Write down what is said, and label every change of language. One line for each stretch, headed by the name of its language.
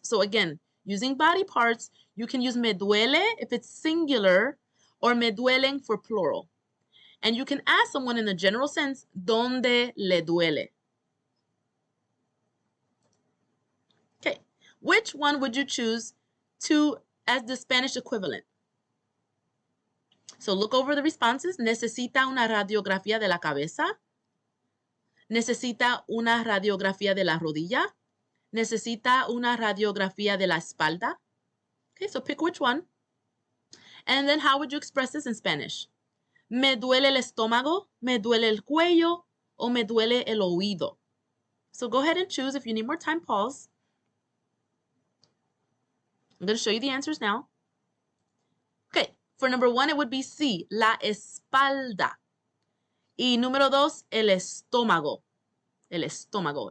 English: So again, using body parts, you can use
Spanish: me duele
English: if it's singular or
Spanish: me duelen
English: for plural. And you can ask someone in the general sense,
Spanish: ¿Dónde le duele?
English: Okay, which one would you choose to as the Spanish equivalent? So look over the responses.
Spanish: Necesita una radiografía de la cabeza. Necesita una radiografía de la rodilla. Necesita una radiografía de la espalda.
English: Okay, so pick which one. And then how would you express this in Spanish?
Spanish: Me duele el estómago, me duele el cuello, o me duele el oído.
English: So go ahead and choose. If you need more time, pause. I'm going to show you the answers now. Okay, for number 1, it would be C,
Spanish: la espalda. Y número 2, el estómago. El estómago.